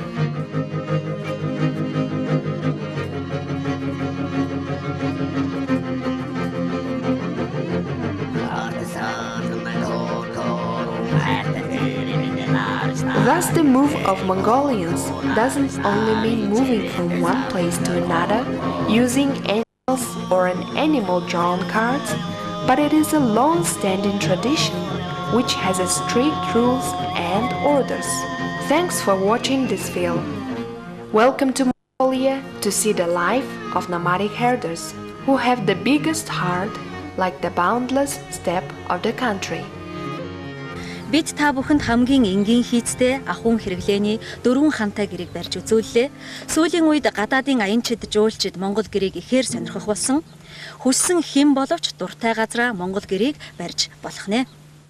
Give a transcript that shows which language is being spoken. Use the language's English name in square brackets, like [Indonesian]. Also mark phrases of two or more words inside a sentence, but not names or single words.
[English] Thus, the move of Mongolians doesn't only mean moving from one place to another using animals or an animal-drawn cart, but it is a long-standing tradition which has a strict rules and orders. Thanks for watching this film. Welcome to Mongolia to see the life of nomadic herders who have the biggest heart like the boundless steppe of the country. [Mongolian] Бид та бүхэнд хамгийн энгийн хийцтэй ахуйн хэрэглээний 4 хантай гэрийг барьж үзүүллээ. Сүүлийн үед гадаадын аянчид, жуулчид Монгол гэрийг ихээр сонирхох болсон. Хүссэн хэн боловч дуртай газраа Монгол гэрийг барьж болох нэ.